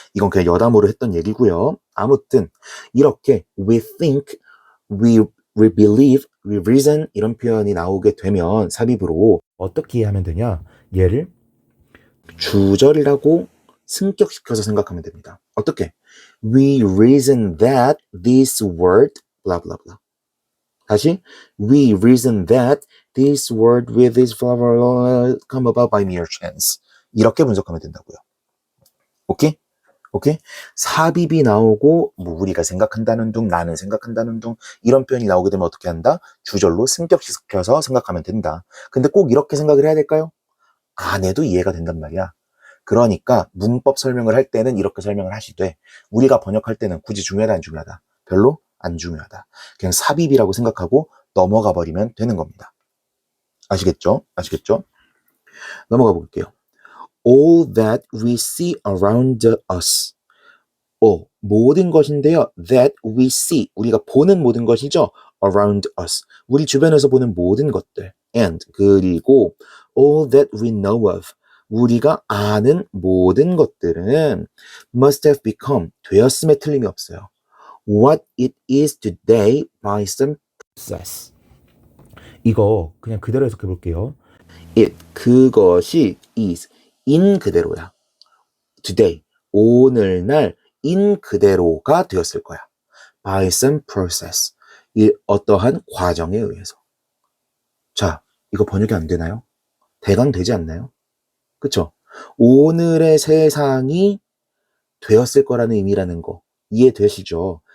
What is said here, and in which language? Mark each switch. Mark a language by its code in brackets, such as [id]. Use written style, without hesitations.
[ko] 이건 그냥 여담으로 했던 얘기고요. 아무튼 이렇게 [en] we think, we believe, we reason [ko] 이런 표현이 나오게 되면 삽입으로 어떻게 이해하면 되냐? 얘를 주절이라고 승격시켜서 생각하면 됩니다. 어떻게? [en] We reason that this word blah blah blah. 다시 we reason that this word with this flower come about by mere chance. [ko] 이렇게 분석하면 된다고요. 오케이? 오케이? 삽입이 나오고 뭐 우리가 생각한다는 둥, 나는 생각한다는 둥 이런 표현이 나오게 되면 어떻게 한다? 주절로 승격시켜서 생각하면 된다. 근데 꼭 이렇게 생각을 해야 될까요? 안 해도 이해가 된단 말이야. 그러니까 문법 설명을 할 때는 이렇게 설명을 하시되 우리가 번역할 때는 굳이 중요하다 안 중요하다? 별로 안 중요하다. 그냥 삽입이라고 생각하고 넘어가 버리면 되는 겁니다. 아시겠죠? 아시겠죠? 넘어가 볼게요. [en] all that we see around us. [ko] 모든 것인데요. [en] that we see, [ko] 우리가 보는 모든 것이죠. [en] around us, [ko] 우리 주변에서 보는 모든 것들. [en] and, [ko] 그리고 [en] all that we know of, [ko] 우리가 아는 모든 것들은 [en] must have become, [ko] 되었음에 틀림이 없어요. [en] what it is today by some process. [ko] 이거 그냥 그대로 해석해 볼게요. [en] it, [ko] 그것이 [en] is, in [ko] 그대로야. [en] today, [ko] 오늘날 in 그대로가 되었을 거야. by some process, 이 어떠한 과정에 의해서. 자, 이거 번역이 안 되나요? 대강 되지 않나요? 그쵸? 오늘의 세상이 되었을 거라는 의미라는 거 이해되시죠?